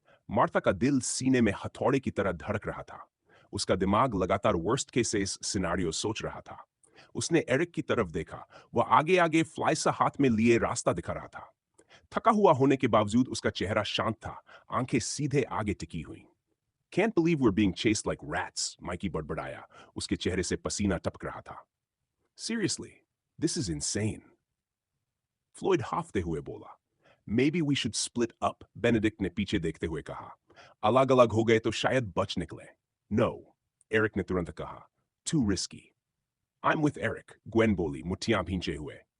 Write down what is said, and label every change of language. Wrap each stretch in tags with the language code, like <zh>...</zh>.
<hi>Martha का दिल सीने में हथौड़े की तरह धड़क रहा था। उसका दिमाग लगातार वर्स्ट केसेस सिनारियो सोच रहा था। उसने एरिक की तरफ देखा। वह आगे आगे फ्लाइसा हाथ में लिए रास्ता दिखा रहा था। थका हुआ होने के बावजूद उसका चेहरा शांत था, आंखें सीधे आगे टिकी हुई।</hi> <en>Can't believe we're being chased like rats,</en> <hi>Mikey बड़बड़ाया। उसके चेहरे से पसीना टपक रहा था।</hi> <en>Seriously, this is insane.</en> <hi>फ्लोइड हाफते हुए बोला।</hi> <en>Maybe we should split up,</en> <hi>Benedict ने पीछे देखते हुए कहा। अलग अलग हो गए तो शायद बच निकले। No, एरिक ने तुरंत कहा।</hi> <en>Too risky. I'm with Eric, Gwen</en> <hi>बोली मुठ्ठियां भींचे हुए।</hi>